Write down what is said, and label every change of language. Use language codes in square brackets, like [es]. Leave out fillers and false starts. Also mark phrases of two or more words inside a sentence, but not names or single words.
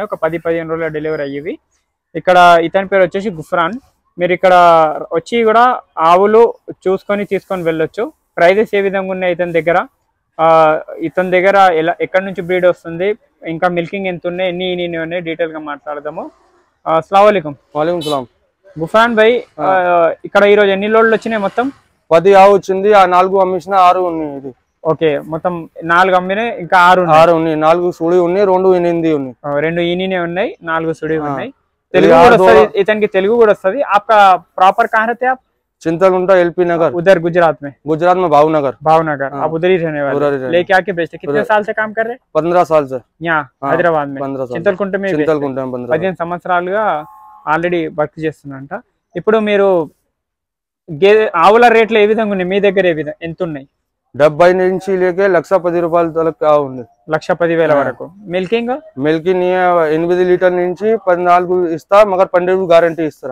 [te] ఒక 10-15 రోజుల డెలివరీ అయ్యేవి. ఇక్కడ ఇతని పేరు వచ్చేసి గుఫ్రాన్. మీరు ఇక్కడ వచ్చి కూడా ఆవులు చూసుకొని తీసుకొని వెళ్ళొచ్చు. ప్రైజెస్ ఏ విధంగా ఉన్నాయి ఇతని దగ్గర ఎక్కడి నుంచి బ్రీడ్ వస్తుంది, ఇంకా మిల్కింగ్ ఎంత ఉన్నాయి, ఎన్ని ఉన్నాయి, డీటెయిల్గా మాట్లాడదాము. [ar] السلام عليكم. وعليكم السلام. [te] గుఫ్రాన్ భాయ్, ఇక్కడ ఈ రోజు ఎన్ని లోడ్లు వచ్చినాయి? మొత్తం 10 ఆవు వచ్చింది. ఆ 4 అమ్మేసిన 6 ఉన్నాయి. ఇది ఓకే, మొత్తం 4 అమ్మినాయి, ఇంకా 6 ఉన్నాయి. 4 సుడి ఉన్నాయి, 2 ఎనిమిది ఉన్నాయి. 2 ఈనినే ఉన్నాయి, 4 సుడి ఉన్నాయి. తెలుగు కూడా వస్తుంది ఇతనికి, తెలుగు కూడా వస్తుంది. [hi] आपका प्रॉपर कहाँ रहते हैं आप? चिंतलकुंटा एलपी नगर, उधर गुजरात में भावनगर। आप उधर ही रहने वाले, लेके आके बेचते? कितने साल से काम कर रहे हैं? 15 साल से यहाँ హైదరాబాద్ में, చింతల్కుంట में 15 [te] సంవత్సరాలుగా [en] already work [te] చేస్తున్నంట. ఇప్పుడు మీరు ఆవుల రేట్లు ఏ విధంగా ఉన్నాయి మీ దగ్గర? ఎంత ఉన్నాయి? 70 నుంచి లేకే 1,10,000 రూపాయల దాకా ఉంది. 1,10,000 వరకు. మిల్కింగ్ 8 లీటర్ నుంచి 14 ఇస్తా, మగర్ 12 గ్యారంటీ ఇస్తారా?